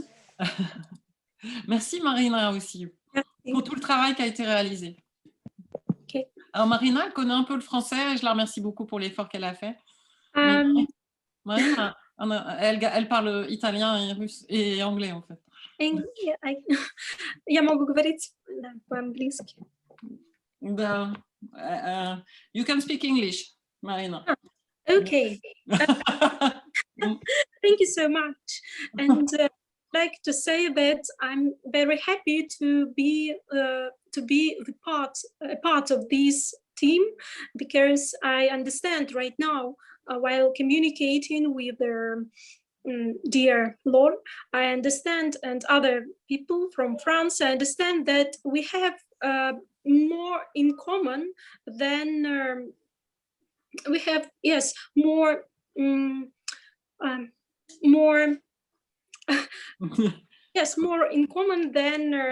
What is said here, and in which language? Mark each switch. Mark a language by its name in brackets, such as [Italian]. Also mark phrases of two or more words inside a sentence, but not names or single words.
[French] Merci Marina aussi, pour tout le travail qui a été réalisé. Okay. Alors Marina, elle connaît un peu le français, et je la remercie beaucoup pour l'effort qu'elle a fait. Marina, elle parle italien et russe et anglais, en fait. [Russian] Я могу говорить по-английски. [English] You can speak English, Marina. Okay. Thank you so much. And I'd like to say that I'm very happy to be a part of this team, because I understand right now, while communicating with dear Laure, I understand, and other people from France, I understand that we have more in common than we have, yes, more yes, more in common than